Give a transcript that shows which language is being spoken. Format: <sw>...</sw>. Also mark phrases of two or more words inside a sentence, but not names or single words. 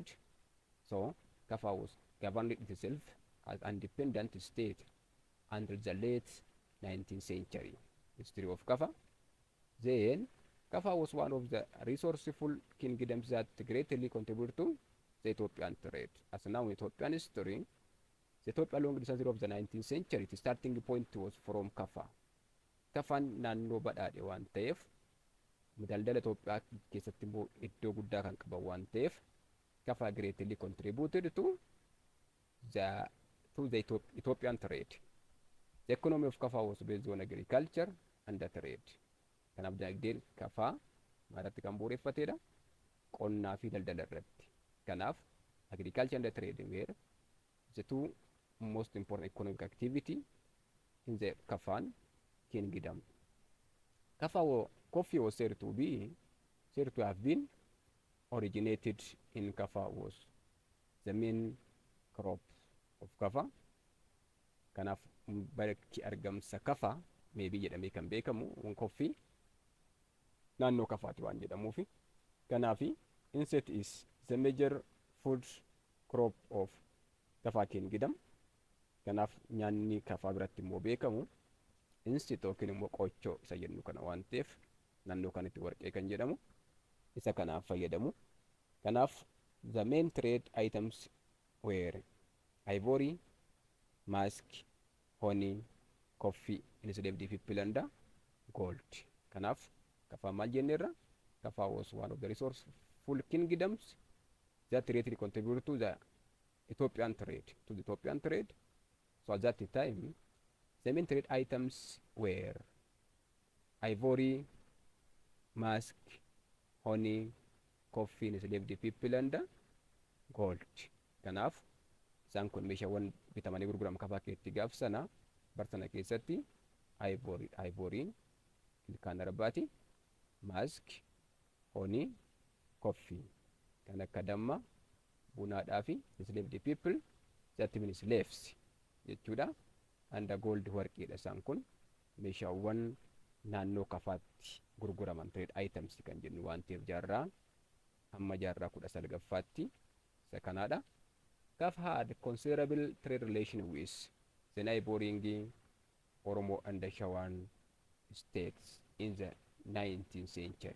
<en>So Kaffa was governed itself as an independent state until the late 19th century. History of Kaffa. Then Kaffa was one of the resourceful kingdoms that greatly contributed to the Ethiopian trade. As now Ethiopian history, the Ethiopia long distance of the 19th century, the starting point was from Kaffa.</en> <om>Kaffaan naannoo badhaadhe waan ta'eef daldala Itoophiyaa keessatti immoo iddoo guddaa kan qaban waan ta'eef</om> <en>Kaffa greatly contributed to the Ethiopian trade. The economy of Kaffa was based on agriculture and the trade.</en> <om>Kanaaf dinagdeen Kaffaa maalirratti kan bu'uureffatedha? Qonnaa fi daldala irratti.</om> <en>Kanaaf agriculture and the trade were the two most important economic activity in the Kaffaan kingdom. Coffee was said to have been originated in Kaffa was the main crop of Kaffa.</en> <om>Kanaaf bakki argamsa Kaffa maybe jedhamee kan beekamu coffee naannoo Kaffaati waan jedhamuufi.</om> <en>Kanaafi instead is the major food crop of Kaffa kingdom.</en> <om>Kanaaf nyaanni Kaffa biratti immoo beekamu instead yookiin immoo qochoo isa jennu kana waan ta'eef naannoo kanatti warqee kan jedhamu isa kanaaf fayyadamu.</om> <en>Kanaaf the main trade items were ivory, musk, honey, coffee, enslaved people and gold.</en> <om>Kanaaf Kaffa maal jenneerra?</om> <en>Kaffa was one of the resourceful kingdoms that greatly contributed to the Ethiopian trade. So at that time, the main trade items were ivory, musk, honey, coffee, enslaved people and gold.</en> <om>Kanaaf isaan kun meeshaawwan bitamanii gurguraman Kaffa keessatti gaaf sana barsana keessatti ivory ilkaan arbaati,</om> <en>musk, honey, coffee</en> <om>kan akka damma, bunaadhaa fi</om> <en>enslaved people that means slaves jechuudha. And gold</en> <om>warqiidha isaan kun meeshaawwan naannoo Kaffaatti gurguraman</om> <en>trade items</en> <om>kan jennu waan ta'eef jaarraa hamma jaarraa 19ffaatti isa kanaadha.</om> <en>Kaffa had considerable trade relation with the neighboring Oromo and the Shawan states in the 19th century.</en>